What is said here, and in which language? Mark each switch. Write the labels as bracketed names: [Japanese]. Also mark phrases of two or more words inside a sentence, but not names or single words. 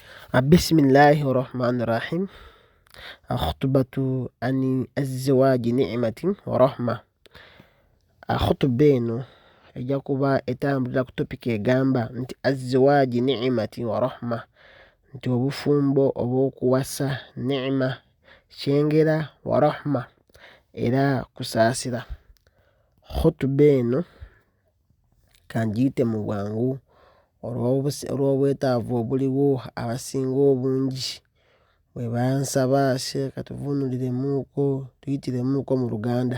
[Arabic] بسم الله الرحمن الرحيم. خطبة عن الزواج نعمة ورحمة. [Ganda] خطبة eno ejja kuba etambulira ku topiki egamba nti [Arabic] الزواج نعمة ورحمة, [Ganda] nti obufumbo obw'okuwasa ni'ima kyengera [Arabic] ورحمة [Ganda] era kusaasira. Khutuba eno kangiyite mu bwangu olw'obwetaavu obuliwo abasinga obungi bwe bansaba sheeka tuvuunulirimuuko tuyitiremuuko mu Luganda.